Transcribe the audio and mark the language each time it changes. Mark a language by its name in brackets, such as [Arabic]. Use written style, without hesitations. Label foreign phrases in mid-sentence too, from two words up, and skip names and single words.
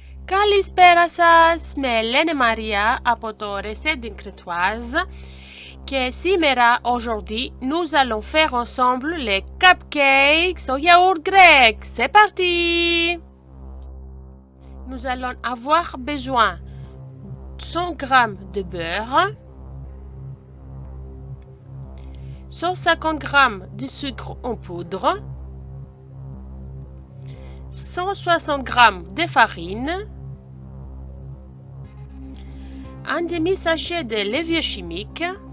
[Greek] Καλησπέρα σας, με Ελένη Maria από το Recette d'une Crétoise και σήμερα, [French] aujourd'hui, nous allons faire ensemble les cupcakes au yaourt grec. C'est parti! Nous allons avoir besoin de 100 g de beurre, 150 g de sucre en poudre, 160 g de farine, un demi-sachet de levure chimique,